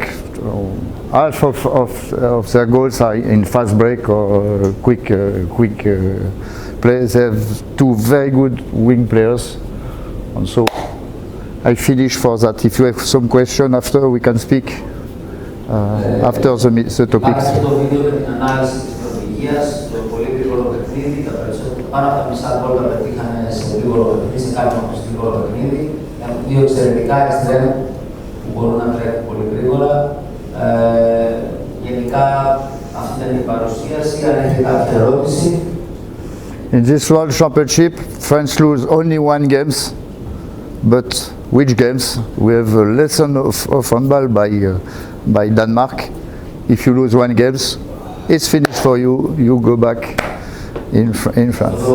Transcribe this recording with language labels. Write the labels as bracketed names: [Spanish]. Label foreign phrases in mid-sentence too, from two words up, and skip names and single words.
[English] Half of their goals are in fast break or quick play. They have 2 very good wing players. And so I finish for that. If you have some question after, we can speak after the topics. [Greek] παιχνίδι, πάνω από τα μισά γκολ τα πετύχαν σε γρήγορο παιχνίδι, σε κάποιο γρήγορο παιχνίδι. Έχουν δύο εξαιρετικά εξτρέμ που μπορούν να τρέχουν πολύ γρήγορα. Γενικά αυτή ήταν η παρουσίαση. Αν έχετε κάποια ερώτηση. [English] In this World Championship, France lose only one games, but which games? We have a lesson of handball by Denmark. If you lose one games, it's finished for you. You go back in France.